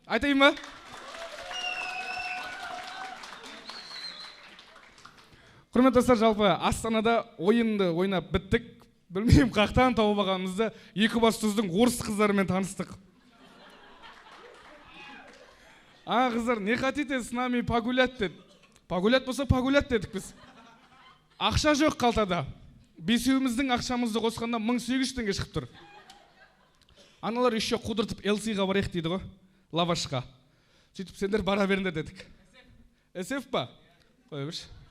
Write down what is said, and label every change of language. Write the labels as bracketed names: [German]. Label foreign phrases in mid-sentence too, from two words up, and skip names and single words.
[Kazakh] Құрметті достар, жалпы Астанада ойынды ойнап біттік. Білмеймін, қақтан тауып алғанымызды Екібастұздың орыс қыздарымен таныстық. Қыздар, [Russian] не хотите с нами погулять деді. [Kazakh] Погулять болса погулять дедік біз. Ақша жоқ қалтада. Бесеуіміздің ақшамызды қосқанда 1800 теңге шығып тұр. Аналар еще қудыртып LC-ға барайық дейді ғой, лавашқа. Сөйтіп, сендер бара беріңдер дедік. SF па? Қой бірші.